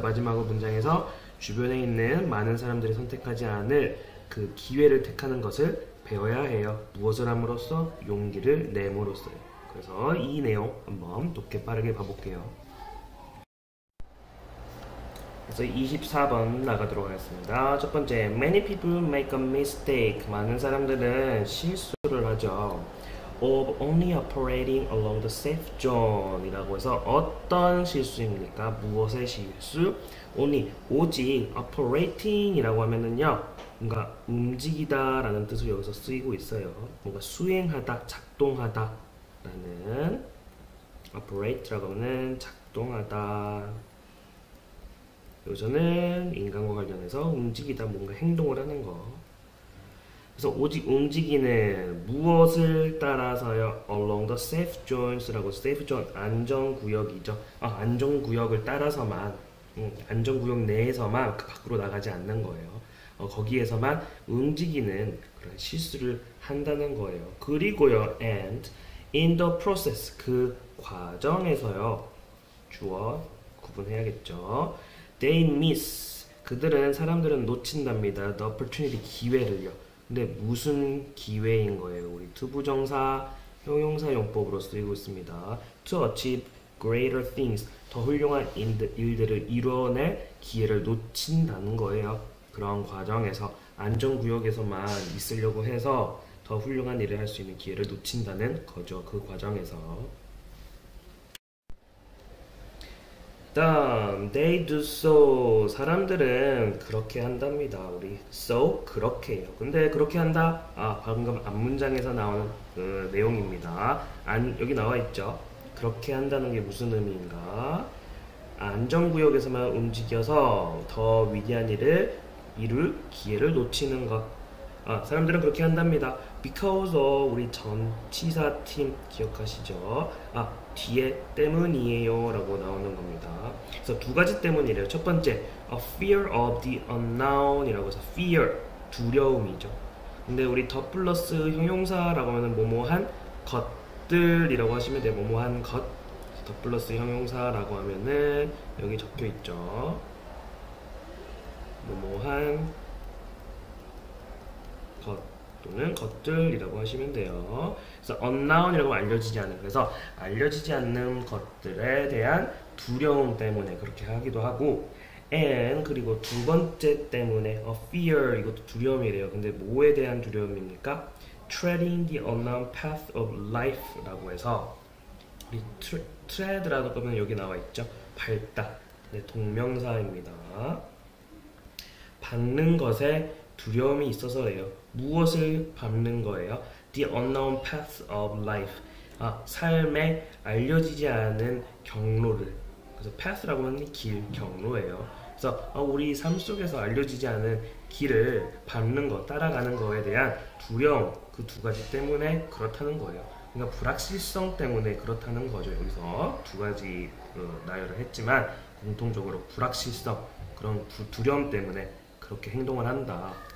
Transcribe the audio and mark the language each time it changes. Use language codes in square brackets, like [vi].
[ko] 마지막 문장에서 주변에 있는 많은 사람들이 선택하지 않을 그 기회를 택하는 것을 배워야 해요. 무엇을 함으로써? 용기를 내므로써요. 그래서 이 내용 한번 높게 빠르게 봐볼게요. 그래서 24번 나가도록 하겠습니다. 첫 번째, [en] many people make a mistake. [ko] 많은 사람들은 실수를 하죠. [en] of only operating along the safe zone [ko] 이라고 해서 어떤 실수입니까? 무엇의 실수? only, 오직 operating 이라고 하면은요, 뭔가 움직이다 라는 뜻으로 여기서 쓰이고 있어요. 뭔가 수행하다, 작동하다 라는 operate라고 하면 작동하다. 여기서는 인간과 관련해서 움직이다, 뭔가 행동을 하는 거. 그래서 오직 움직이는 무엇을 따라서요? [en] along the safe zones라고. safe zone, [ko] 안전구역이죠. 안전구역을 따라서만, 안전구역 내에서만 밖으로 나가지 않는 거예요. 거기에서만 움직이는 그런 실수를 한다는 거예요. 그리고요, [en] and in the process, [ko] 그 과정에서요, 주어 구분해야겠죠. [en] They miss, [ko] 사람들은 놓친답니다. [en] The opportunity, [ko] 기회를요. 근데 무슨 기회인 거예요? 우리 투부정사, 형용사 용법으로 쓰이고 있습니다. [en] To achieve greater things, [ko] 더 훌륭한 일들을 이뤄낼 기회를 놓친다는 거예요. 그런 과정에서 안전구역에서만 있으려고 해서 더 훌륭한 일을 할 수 있는 기회를 놓친다는 거죠. 그 과정에서. 다음, [en] they do so. [ko] 사람들은 그렇게 한답니다. 우리 so, 그렇게 해요. 근데 그렇게 한다? 방금 앞문장에서 나오는 그 내용입니다. 여기 나와 있죠. 그렇게 한다는 게 무슨 의미인가? 안전구역에서만 움직여서 더 위대한 일을 이룰 기회를 놓치는 것. 사람들은 그렇게 한답니다. [en] because of, [ko] 우리 전치사 팀 기억하시죠? 뒤에 때문이에요 라고 나오는 겁니다. 그래서 두 가지 때문이래요. 첫 번째, [en] a fear of the unknown [ko] 이라고 해서 fear, 두려움이죠. 근데 우리 더 플러스 형용사라고 하면 뭐뭐한 것들이라고 하시면 돼요. 뭐뭐한 것. 더 플러스 형용사라고 하면은 여기 적혀 있죠. 뭐뭐한 것 또는 것들이라고 하시면 돼요. 그래서 unknown이라고 알려지지 않는, 그래서 알려지지 않는 것들에 대한 두려움 때문에 그렇게 하기도 하고, and 그리고 두 번째 때문에 [en] a fear, [ko] 이것도 두려움이래요. 근데 뭐에 대한 두려움입니까? [en] treading the unknown path of life [ko] 라고 해서, 이 tread라고 하면 여기 나와 있죠. 밟다. 동명사입니다. 밟는 것에 두려움이 있어서래요. 무엇을 밟는 거예요? [en] The unknown path of life. [ko] 삶에 알려지지 않은 경로를. 그래서 path라고 하는 길, 경로예요. 그래서 우리 삶 속에서 알려지지 않은 길을 밟는 것, 따라가는 거에 대한 두려움, 그 두 가지 때문에 그렇다는 거예요. 그러니까 불확실성 때문에 그렇다는 거죠. 여기서 두 가지 나열을 했지만 공통적으로 불확실성, 그런 두려움 때문에 그렇게 행동을 한다.